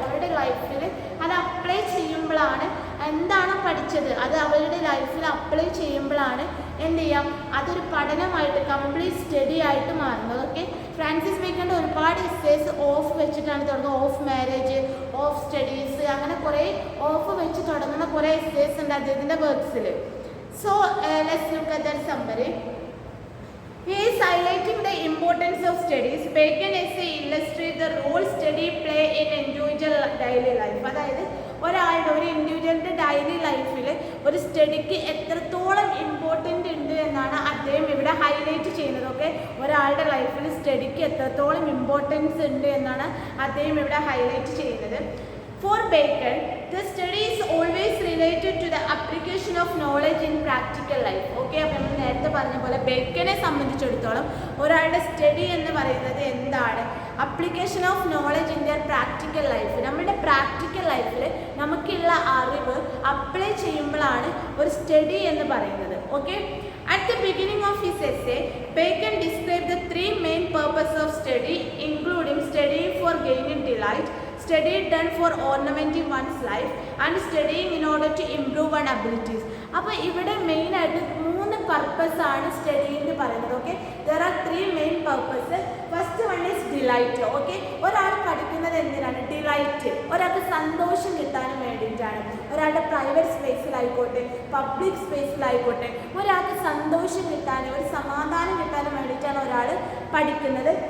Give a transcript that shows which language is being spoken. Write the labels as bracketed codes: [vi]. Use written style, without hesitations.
[ml] അവരുടെ ലൈഫിൽ അത് അപ്ലൈ ചെയ്യുമ്പോഴാണ് എന്താണ് പഠിച്ചത് അത് അവരുടെ ലൈഫിൽ അപ്ലൈ ചെയ്യുമ്പോഴാണ് എന്ത് ചെയ്യാം, അതൊരു പഠനമായിട്ട് കംപ്ലീറ്റ് സ്റ്റഡി ആയിട്ട് മാറുന്നത്. ഓക്കെ, ഫ്രാൻസിസ് ബേക്കൻ്റെ ഒരുപാട് എസ്സേസ് ഓഫ് വെച്ചിട്ടാണ് തുടങ്ങുന്നത്. ഓഫ് മാരേജ്, ഓഫ് സ്റ്റഡീസ്, അങ്ങനെ കുറേ ഓഫ് വെച്ച് തുടങ്ങുന്ന കുറേ എസ്സേസ് ഉണ്ട് അദ്ദേഹത്തിൻ്റെ വർക്ക്സിൽ. [en] So let's look at that summary. He is highlighting the importance of studies. Bacon essay illustrates the role study play in individual daily life. [ml] അതായത് ഒരാളുടെ ഒരു ഇൻഡിവിജ്വലിൻ്റെ ഡെയിലി ലൈഫിൽ ഒരു സ്റ്റഡിക്ക് എത്രത്തോളം ഇമ്പോർട്ടൻ്റ് ഉണ്ട് എന്നാണ് അദ്ദേഹം ഇവിടെ ഹൈലൈറ്റ് ചെയ്യുന്നത്. ഓക്കെ, ഒരാളുടെ ലൈഫിൽ സ്റ്റഡിക്ക് എത്രത്തോളം ഇമ്പോർട്ടൻസ് ഉണ്ട് എന്നാണ് അദ്ദേഹം ഇവിടെ ഹൈലൈറ്റ് ചെയ്യുന്നത്. [en] For Bacon, the study is always related to the application of knowledge in practical life. [ml] Okay, അപ്പോൾ നമ്മൾ നേരത്തെ പറഞ്ഞ പോലെ ബേക്കനെ സംബന്ധിച്ചിടത്തോളം ഒരാളുടെ സ്റ്റഡി എന്ന് പറയുന്നത് എന്താണ്? [en] Application of knowledge in their practical life. [ml] നമ്മുടെ പ്രാക്ടിക്കൽ ലൈഫിൽ നമുക്കുള്ള അറിവ് അപ്ലൈ ചെയ്യുമ്പോഴാണ് ഒരു സ്റ്റഡി എന്ന് പറയുന്നത്. [en] Okay, at the beginning of his essay, Bacon described the three main purposes of study, including studying for gaining delight, study done for ornamenting one's life, and studying in order to improve one's abilities. [ml] അപ്പോൾ ഇവിടെ മെയിനായിട്ട് 3 പർപ്പസാണ് study എന്ന് പറയുന്നത്. [en] Okay, there are 3 main purpose. First one is delight. [ml] Okay, ഒരാൾ പഠിക്കുന്നത് എന്തിനാണ്? Delight. ഒരാൾക്ക് സന്തോഷം കിട്ടാനും വേണ്ടിയിട്ടാണ്. ഒരാളുടെ പ്രൈവറ്റ് സ്പേസിലായിക്കോട്ടെ, പബ്ലിക് സ്പേസിലായിക്കോട്ടെ, ഒരാൾക്ക് സന്തോഷം കിട്ടാനും ഒരു സമാധാനം കിട്ടാനും വേണ്ടിയിട്ടാണ് ഒരാൾ പഠിക്കുന്നത്.